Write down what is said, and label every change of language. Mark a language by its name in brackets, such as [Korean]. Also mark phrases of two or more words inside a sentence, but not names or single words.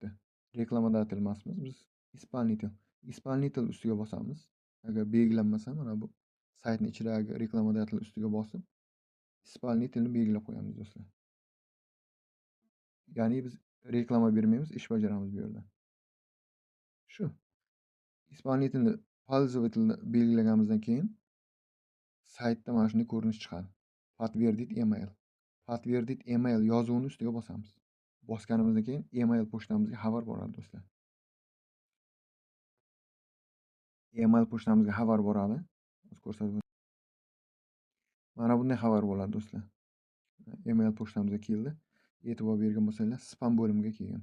[Uzbek] Reklamodatel emasmiz, biz исполнитель ustiga bosamiz. Agar belgilanmasa, mana bu saytning ichidagi reklamodatel ustiga bosib, исполнительni belgilab qo'yamiz do'stlar. Ya'ni biz reklama bermaymiz, ish bajaramiz bu yerda. Shu. [Russian] Исполнительni пользовательni [Uzbek] belgilaganimizdan keyin saytda mana shunday ko'rinish chiqadi. [Russian] Подтвердить email. Подтвердить email [Uzbek] yozuvini ustiga bosamiz. Bosganimizdan keyin email pochtamizga xabar boradi do'stlar. Email pochtamizga xabar boradi. Ko'rsatib mana bunday xabar bo'ladi do'stlar. Email pochtamizga keldi. E'tibor bergan bo'lsanglar, spam bo'limiga kelgan.